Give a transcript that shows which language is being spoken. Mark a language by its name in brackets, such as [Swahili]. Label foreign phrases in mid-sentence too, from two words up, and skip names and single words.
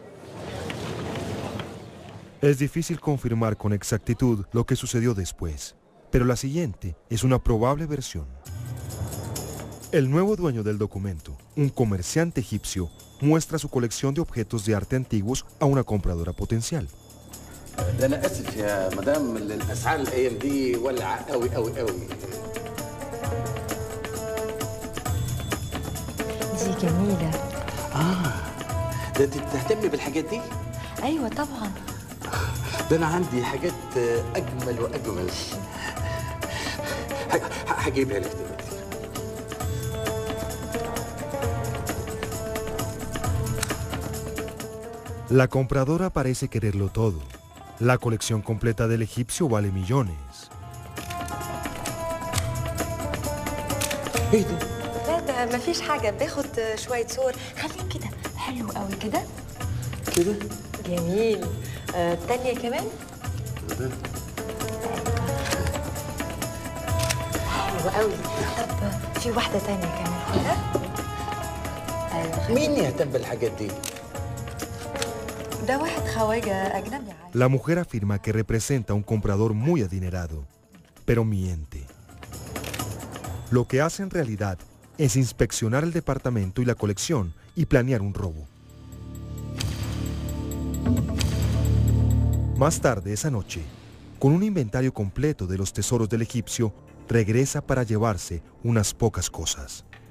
[Spanish] Es difícil confirmar con exactitud lo que sucedió después, pero la siguiente es una probable versión. El nuevo dueño del documento, un comerciante egipcio, muestra su colección de objetos de arte antiguos a una compradora potencial. [Arabic] أيوة طبعا. ده أنا عندي حاجات أجمل وأجمل. هجيبها لك دلوقتي. [Spanish] La compradora parece quererlo todo. La colección completa del egipcio vale millones. [Arabic] إيه ده؟ لا ده مفيش حاجة، باخد شوية صور. خليك كده، حلو قوي كده. كده؟ جميل. التانية كمان؟ حلو قوي. طب في واحدة تانية كمان كده؟ مين يهتم بالحاجات دي؟ ده واحد خواجة أجنبي. [Spanish] La mujer afirma que representa a un comprador muy adinerado, pero miente. Lo que hace en realidad es inspeccionar el departamento y la colección y planear un robo. Más tarde esa noche, con un inventario completo de los tesoros del egipcio, regresa para llevarse unas pocas cosas.